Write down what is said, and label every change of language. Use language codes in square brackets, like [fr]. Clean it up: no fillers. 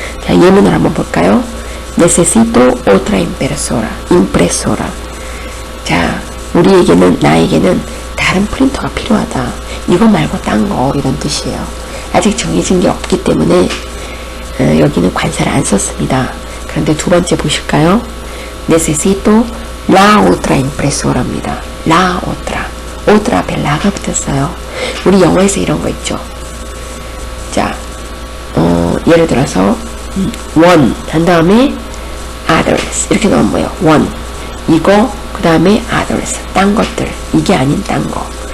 [es] 자, 예문을 한번 볼까요? Necesito otra impresora. 자, [ko] 나에게는 다른 프린터가 필요하다. 이거 말고 딴 거, 이런 뜻이에요. 아직 정해진 게 없기 때문에 여기는 관사를 안 썼습니다. 그런데 두 번째 보실까요? [es] Necesito la otra impresora입니다. La otra. [ko] otra 앞에 라가 붙었어요. 우리 영어에서 이런 거 있죠. 자, 예를 들어서 one 한 다음에 others 이렇게 넣으면 뭐예요? one 이거 그 다음에 others 딴 것들 이게 아닌 딴 거.